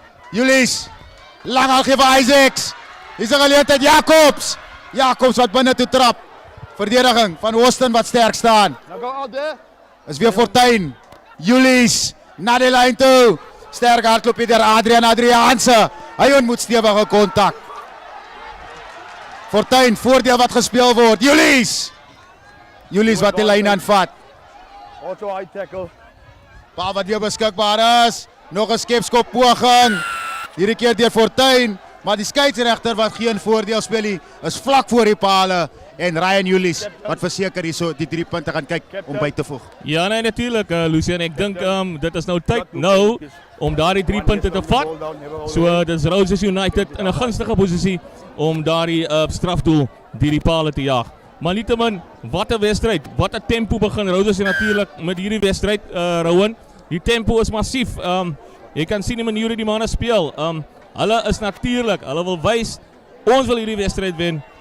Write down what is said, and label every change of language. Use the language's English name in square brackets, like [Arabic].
[Afrikaans] Julies. Lang al gee vir Isaacs. Hier's 'n geleentheid Jacobs. Jacobs wat binne toe trap. Verdediging van Hawston wat sterk staan. [English] Now go out there. [Afrikaans] Is weer Fortuin. Julies na die lyn toe. Sterk hardloop hier deur Adrianse. Hy ontmoet stewige kontak. Fortuin, voordeel wat gespeel word. Julies wat die lyn aanvat. [English] Also high tackle. [Afrikaans] Bal wat weer beskikbaar is. Nog 'n skepskop poging. Hierdie keer deur Fortuin, maar die skeieregter wat geen voordeel speel nie, is vlak voor die pale en Ryan Julies wat verseker hierso die 3 punte gaan kyk om by te voeg. Ja, nee, natuurlijk, Lucien. Ik denk dit is nou tyd nou om daardie 3 punte te vat. So dis Roses United in 'n gunstige posisie om daardie strafdoel die pale te jaag. Maar nietemin, wat 'n wedstryd, wat 'n tempo begin Roses natuurlijk met hierdie wedstryd, Rowan. Die tempo is massief. Jy kan sien die manier hoe die manne speel. Hulle is natuurlijk, hulle wil wys, ons wil hierdie wedstryd wen.